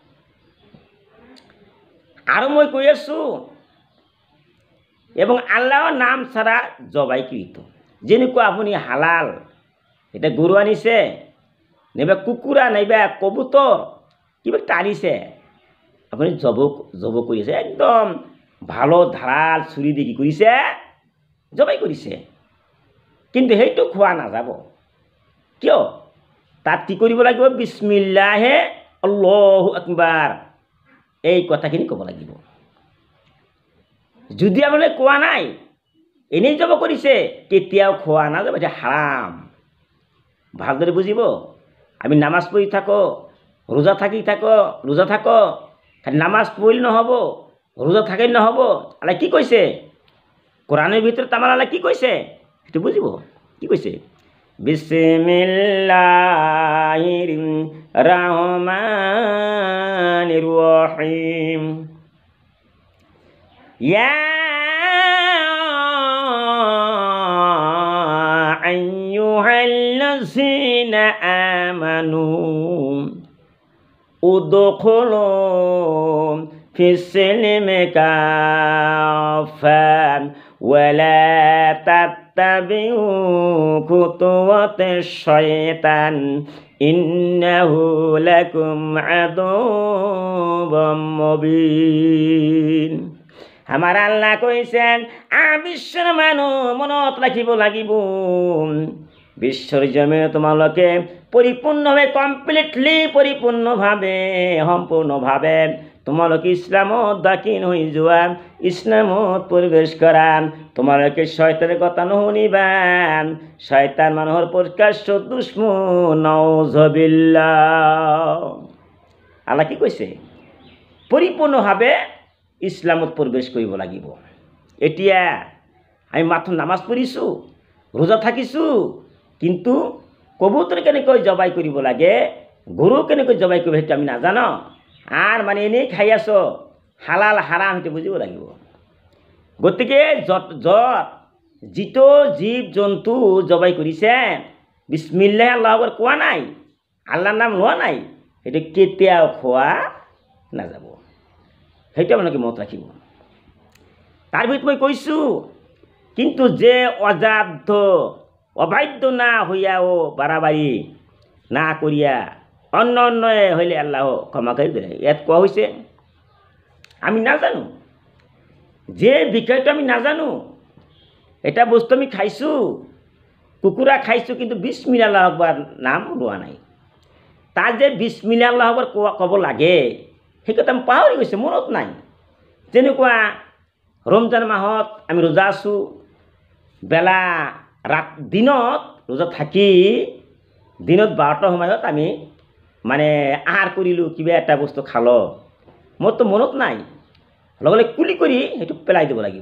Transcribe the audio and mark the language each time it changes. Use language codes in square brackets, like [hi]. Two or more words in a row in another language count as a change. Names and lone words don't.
[as] আৰু মই কৈ আছোঁ, এবং আল্লাহৰ নাম ছাড়া জবাইকৃত, যেনেকুৱা আপুনি হালাল, এটা গৰু আনিছে, নাইবা কুকুৰা, নাইবা কবুতৰ কিবা টানিছে, আপুনি জব কৰিছে, একদম ভালো ধাৰাল চুৰি দি কি কৰিছে, জবাই কৰিছে, কিন্তু সেইটো খোৱা নাযাব। কিয়? তাত কি কৰিব লাগিব? [ar] بسم الله الله أكبر, [as] এই কথাখিনি ক'ব লাগিব। যদি আপোনালোকে কোৱা নাই, এনেই জব কৰিছে, কেতিয়াও খোৱা নাযাব, এটা হাৰাম। ভালদৰে বুজিব। আমি নামাজ পঢ়ি থাকো, ৰোজা থাকো, খালি নামাজ পঢ়িলে নহ'ব, ৰোজা থাকিলে নহ'ব। আল্লাহ কি কৈছে? [bn] কোরআনের ভিতরে আমার আল্লাহ কি কইছে একটু বুঝিব। কি কইছে? [ar] بسم الله الرحمن الرحيم، يا أيها الذين آمنوا ادخلوا في السلم كافة ولا تتبعوا خطوات الشيطان إنه لكم عدو مبين. [bn] আমার আল্লাহ কইছেন, [as] বিশ্বের মানুষ মনত রাখিব লাগিব, বিশ্বর জমিনে তোমালোকে পরিপূর্ণভাবে, কমপ্লিটলি পরিপূর্ণভাবে, সম্পূর্ণভাৱে তোমালোকে ইছলামত দাখিল হৈ যোৱা, ইছলামত প্ৰৱেশ কৰা। তোমালোকে শয়তানৰ কথা নুশুনিবা, শয়তান মানুহৰ প্ৰকাশ্য দুশ্মন, নাউজুবিল্লাহ। আল্লাহ কি কৈছে? পৰিপূৰ্ণভাৱে ইছলামত প্ৰৱেশ কৰিব লাগিব। এতিয়া আমি মাত্ৰ নামাজ পঢ়িছোঁ, ৰোজা থাকিছোঁ, কিন্তু কবুতৰ কেনেকৈ জবাই কৰিব লাগে, গৰু কেনেকৈ জবাই কৰিব সেইটো আমি নাজানো। আর মানে এনেই খাই আছো, হালাল হারাম সেইটো বুজিব লাগিব। গতিকে যত যিটো জীৱ জন্তু জবাই কৰিছে, [ar] بسم الله الله أكبر [as] কোৱা নাই, আল্লাহৰ নাম লোৱা নাই, সেইটো কেতিয়াও খোৱা নাযাব। সেইটো আপোনালোকে মনত ৰাখিব। তাৰ ভিতৰত মই কৈছোঁ, [bn] কিন্তু যে অজাধ্য অবাধ্য না হইয়াও বাড়াবাড়ি না করিয়া অন্য অন্যয়ে হইলে আল্লাহ ক্ষমা কৰি দিলে। [as] ইয়াত কোৱা হৈছে আমি নাজানো, যে বিষয়টো আমি নাজানো, এটা বস্তু আমি খাইছোঁ, কুকুৰা খাইছোঁ, কিন্তু [ar] بسم الله الله أكبر [as] নাম লোৱা নাই। তাত যে [ar] بسم الله الله أكبر [as] ক'ব লাগে, সেই কথা আমি পাহৰি গৈছে, মনত নাই। যেনেকুৱা ৰমজান মাহত আমি ৰোজা আছোঁ, বেলা দিনত ৰোজা থাকি দিনত 12টাৰ সময়ত আমি মানে আহাৰ কৰিলোঁ, কিবা এটা বস্তু খালোঁ, মোৰতো মনত নাই, লগে লগে কুলি কৰি সেইটো পেলাই দিব লাগিব।